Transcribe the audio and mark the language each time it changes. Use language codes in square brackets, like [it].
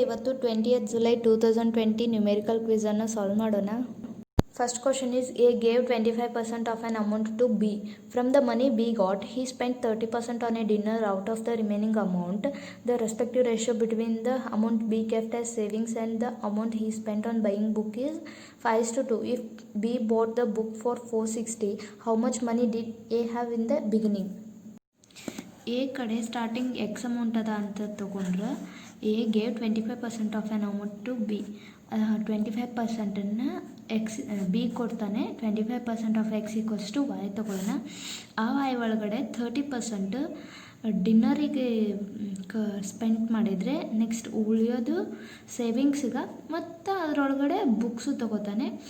[kn] ಇವತ್ತು 20th July 2020 numerical quiz ಅನ್ನು solve ಮಾಡೋಣ. [en] First question is A gave 25% of an amount to B. From the money B got, he spent 30% on a dinner. Out of the remaining amount, the respective ratio between the amount B kept as savings and the amount he spent on buying book is 5:2. If B bought the book for 460, how much money did A have in the beginning? [kn] A ಕಡೆ starting X amount ಅದ ಅಂತ ತೊಗೊಂಡ್ರೆ [en] A gave 25% of an amount to B. [kn] 25%ನ್ನು X B ಕೊಡ್ತಾನೆ. [en] 25% of X equals to Y [kn] ತೊಗೊಳ್ಳೋಣ. ಆ Y ಒಳಗಡೆ 30% ಡಿನ್ನರಿಗೆ spend ಮಾಡಿದರೆ next ಉಳಿಯೋದು ಸೇವಿಂಗ್ಸ್ಗೆ ಮತ್ತು ಅದರೊಳಗಡೆ ಬುಕ್ಸು ತೊಗೋತಾನೆ.